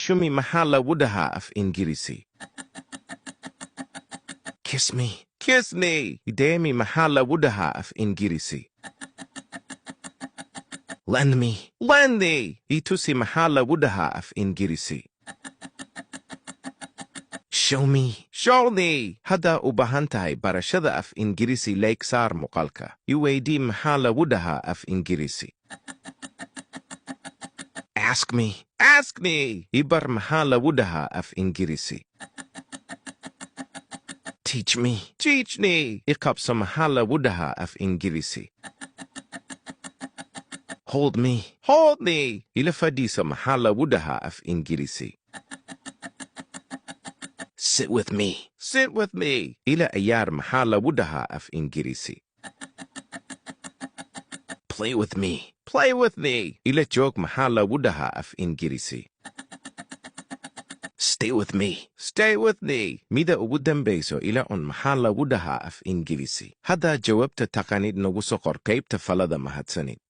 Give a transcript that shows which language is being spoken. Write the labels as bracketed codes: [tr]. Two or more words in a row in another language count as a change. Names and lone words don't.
[so] Shumi maxaa lagu dhahaa af Ingiriisi? [en] Kiss me. Kiss me. [so] Ideemi maxaa lagu dhahaa af Ingiriisi? [en] Lend me. Lend me. [so] Itusi maxaa lagu dhahaa af Ingiriisi? [en] Show me. Show me. [so] Haddaa u baahan tahay barashada af Ingiriisi like saar muuqaalka. Iweydii maxaa lagu dhahaa af Ingiriisi? [en] Ask me. Ask me. [so] Ibar maxaa lagu dhahaa af Ingiriisi? [en] Teach me. Teach me. [so] Iqabso maxaa lagu dhahaa af Ingiriisi? [en] Hold me. Hold me. [so] Ila fadhiiso maxaa lagu dhahaa af Ingiriisi? [en] Sit with me. Sit with me. [so] Ila ciyaar maxaa lagu dhahaa af Ingiriisi? [en] Play with me. Play with me. [so] Ila joog maxaa lagu dhahaa af Ingiriisi? [en] Stay with me. Stay with me. [so] Mida ugu dambayso ila un maxaa lagu dhahaa af Ingiriisi? Haddaa jawaabta taqaanid nagu soo qor qaybta falada mahadsanid.